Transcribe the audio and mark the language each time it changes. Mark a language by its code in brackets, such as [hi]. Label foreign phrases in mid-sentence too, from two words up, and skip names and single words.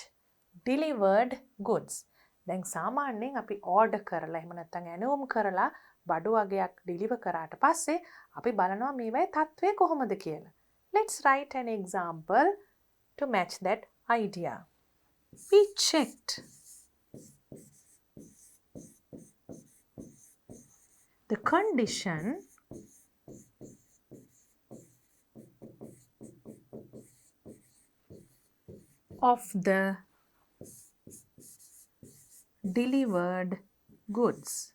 [en] Delivered goods. [si] දැන් සාමාන්‍යයෙන් අපි order කරලා එහෙම නැත්නම් ඇනවුම් කරලා බඩු වගයක් deliver කරාට පස්සේ අපි බලනවා මේවයේ තත්ත්වය කොහොමද කියලා. [en] Let's write an example to match that idea. We checked the condition of the delivered goods.